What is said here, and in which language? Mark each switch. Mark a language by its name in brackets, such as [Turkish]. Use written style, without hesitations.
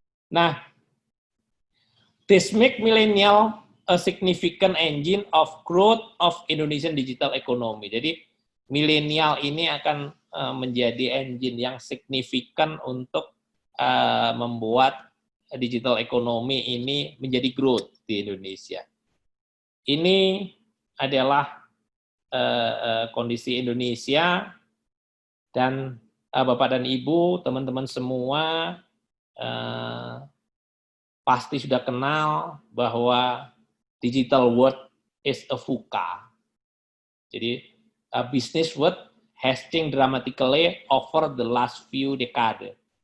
[English] Nah, this make millennial a significant engine of growth of Indonesian digital economy. [Indonesian] Jadi milenial ini akan menjadi engine yang signifikan untuk membuat digital economy ini menjadi growth di Indonesia. Ini adalah kondisi Indonesia, dan Bapak dan Ibu, teman-teman semua pasti sudah kenal bahwa [English] digital world is a VUCA. Jadi business world has changed dramatically over the last few decades.